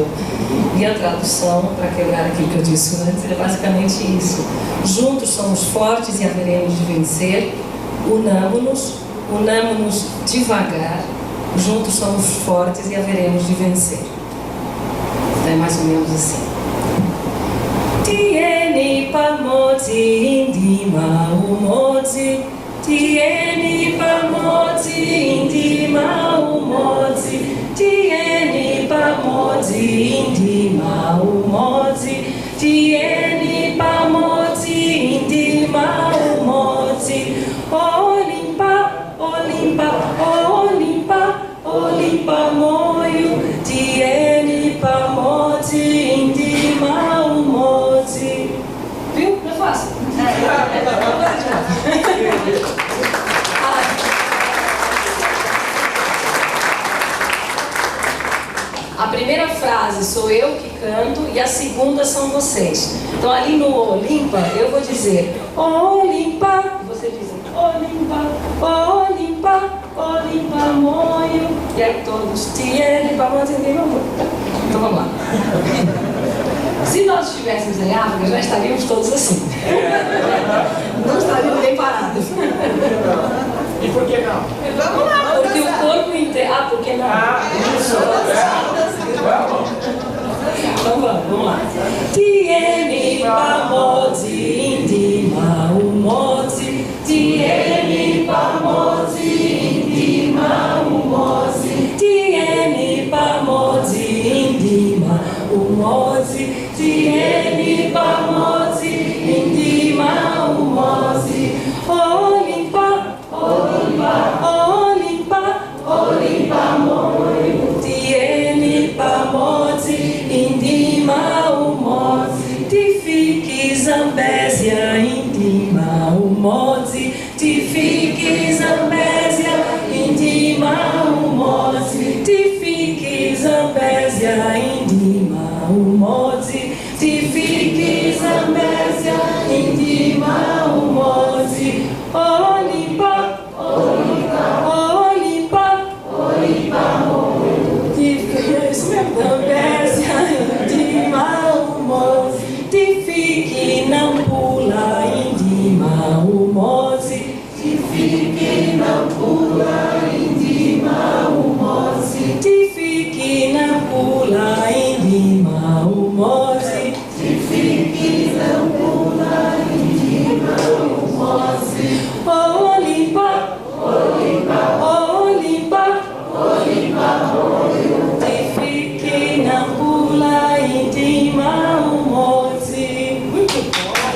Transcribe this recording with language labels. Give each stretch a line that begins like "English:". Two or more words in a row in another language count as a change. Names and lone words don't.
Portuguese: E a tradução, para quebrar aquilo que eu disse antes, é basicamente isso. Juntos somos fortes e haveremos de vencer. Unamo-nos devagar. Juntos somos fortes e haveremos de vencer. Então é mais ou menos assim.
Nyanja: Tiene Pamodzi, Indima Umodzi. Tiene Pamodzi, Indima Umodzi. Tiene Pamodzi, Indima Umodzi. tieni pamoti indima umoti, olimpa, olimpa, olimpa, olimpa moio, tieni pamoti indima umoti.
Portuguese: Viu? Não é fácil. A primeira frase sou eu que canto e a segunda são vocês. Então ali no Olimpa eu vou dizer Olimpa, você diz Olimpa, Olimpa, Olimpa moio. E aí todos
Nyanja: tiene pamoti indima umoti.
Portuguese: Então vamos lá. Se nós estivéssemos em África, já estaríamos todos assim. Não estaríamos bem parados. E por que não? Vamos lá, porque o corpo inteiro. Ah, por que não? Isso! Então vamos lá.
Nyanja: Tieni pamoti indima umoti, tieni pamoti indima umoti, tieni pamoti indima umoti, tieni pamoti indima umoti, olimpa, olimpa, olimpa, olimpa moio, tieni pamoti indima umoti, tifiki Zambésia indima umoti, tifiki Zambésia indima umoti, tifiki Zambésia indima umoti, tifiki Zambésia indima umoti, olimpa, olimpa, olimpa, olimpa moio, tifiki Zambésia indima umoti, tifiki Nampula indima umoti, tifiki Nampula indima umoti, tifiki Nampula indima umoti, tifiki Nampula indima umoti, olimpa, olimpa, olimpa, olimpa moio, tifiki Nampula indima umoti.
Portuguese: Muito bom.